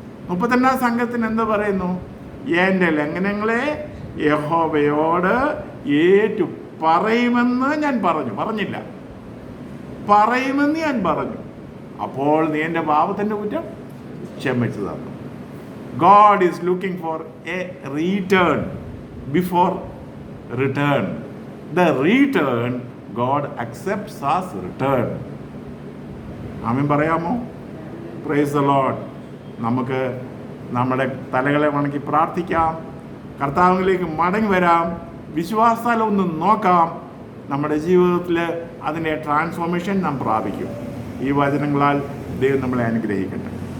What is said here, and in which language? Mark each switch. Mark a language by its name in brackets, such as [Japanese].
[Malayalam] 32 സംഘത്തിന് എന്ത് പറയുന്നു? എൻ്റെ ലംഘനങ്ങളെ യഹോവയോട് ഏറ്റു പറയുമെന്ന് ഞാൻ പറഞ്ഞില്ല, പറയുമെന്ന് ഞാൻ പറഞ്ഞു. അപ്പോൾ നീ എൻ്റെ പാപത്തിൻ്റെ കുറ്റം ക്ഷമിച്ചു തന്നു. [English] God is looking for a return before return. The return God accepts as return. [Malayalam] ആമേൻ പറയാമോ? [English] Praise the Lord. [Malayalam] നമുക്ക് നമ്മുടെ തലകളെ വണക്കി പ്രാർത്ഥിക്കാം, കർത്താവിലേക്ക് മടങ്ങി വരാം, വിശ്വാസത്താൽ ഒന്ന് നോക്കാം. നമ്മുടെ ജീവിതത്തിൽ അതിൻ്റെ ട്രാൻസ്ഫോർമേഷൻ നാം പ്രാപിക്കും. ഈ വചനങ്ങളാൽ ദൈവം നമ്മളെ അനുഗ്രഹിക്കട്ടെ.